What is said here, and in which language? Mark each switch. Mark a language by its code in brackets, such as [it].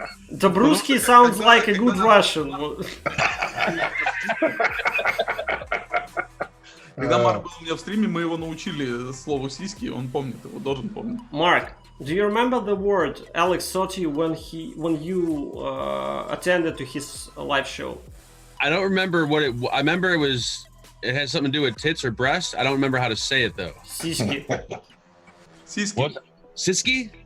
[en] Добрусский sounds like a good Russian. [ru] Когда Марк был у меня в стриме, мы его научили слову сиськи, он помнит его, должен помнить. [en] Mark, do you remember the word Alex taught you when you attended to his live show? I don't remember what it. I remember it had something to do with tits or breast. I don't remember how to say it though. [ru] Сиськи. Сиськи. [en] What? Siski?